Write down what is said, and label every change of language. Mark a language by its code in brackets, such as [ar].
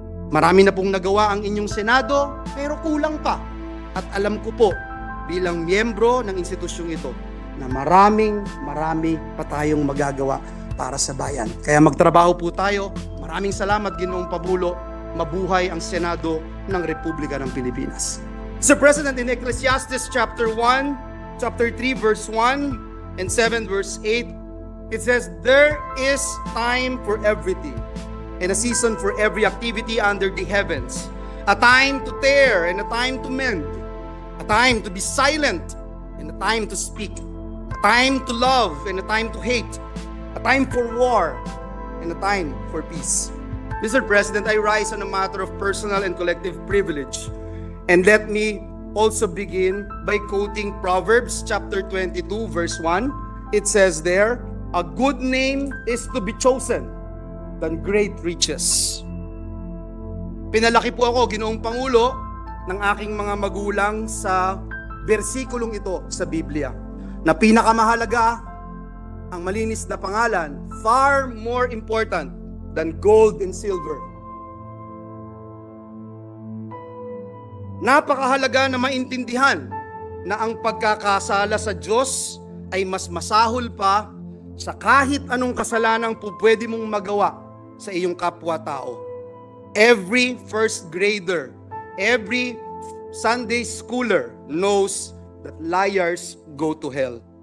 [tl] Marami na pong nagawa ang inyong Senado, pero kulang pa. At alam ko po, bilang miyembro ng institusyong ito, na marami pa tayong magagawa para sa bayan. Kaya magtrabaho po tayo. Maraming salamat, Ginoong Pangulo. Mabuhay ang Senado ng Republika ng Pilipinas. [en] Mr. President, in Ecclesiastes chapter 1, chapter 3, verse 1, and 7, verse 8, it says, "There is time for everything, and a season for every activity under the heavens. A time to tear and a time to mend. A time to be silent and a time to speak. A time to love and a time to hate. A time for war and a time for peace." Mr. President, I rise on a matter of personal and collective privilege. And let me also begin by quoting Proverbs chapter 22, verse 1. It says there, "A good name is to be chosen than great riches." [tl] Pinalaki po ako, Ginoong Pangulo, ng aking mga magulang sa bersikulong ito sa Biblia, na pinakamahalaga ang malinis na pangalan, [en] far more important than gold and silver. [tl] Napakahalaga na maintindihan na ang pagkakasala sa Diyos ay mas masahol pa sa kahit anong kasalanang po pwede mong magawa sa iyong kapwa-tao. [en] Every first grader, every Sunday schooler knows that liars go to hell.